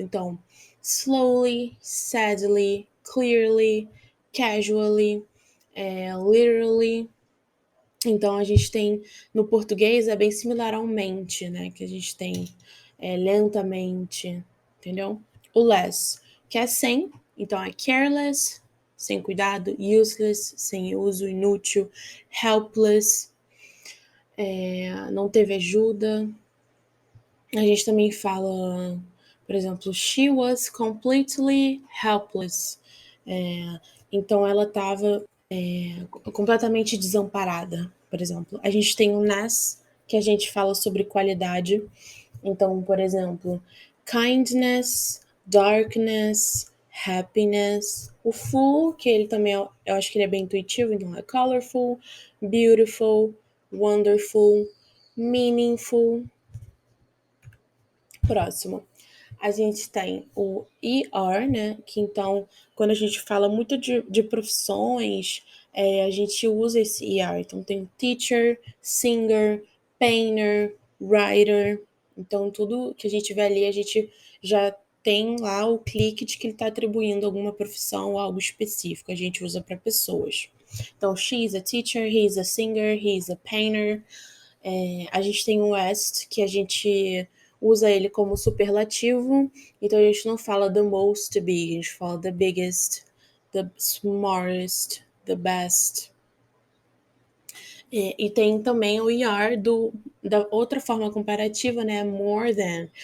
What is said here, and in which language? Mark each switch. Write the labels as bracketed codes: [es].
[en] Então, slowly, sadly, clearly, casually, literally. [pt] Então a gente tem no português é bem similar ao mente, né? Que a gente tem lentamente, entendeu? O less, que é sem, então é careless, sem cuidado, useless, sem uso, inútil, helpless, não teve ajuda. A gente também fala, por exemplo, [en] she was completely helpless. [pt] Então ela estava completamente desamparada, por exemplo. A gente tem o nas, que a gente fala sobre qualidade. Então, por exemplo, kindness, darkness, happiness. O full, que ele também, eu acho que ele é bem intuitivo, então é colorful, beautiful, wonderful, meaningful. Próximo. A gente tem o ER, né? Que então, quando a gente fala muito de profissões, a gente usa esse ER. [en] Então, tem teacher, singer, painter, writer. [pt] Então, tudo que a gente vê ali, a gente já tem lá o clique de que ele está atribuindo alguma profissão ou algo específico. A gente usa para pessoas. [en] Então, she is a teacher, he is a singer, he is a painter. [pt] A gente tem o West, que a gente usa ele como superlativo, então a gente não fala [en] the most big, [pt] a gente fala [en] the biggest, the smartest, the best. [pt] E tem também o ER da outra forma comparativa, né? [en] More than.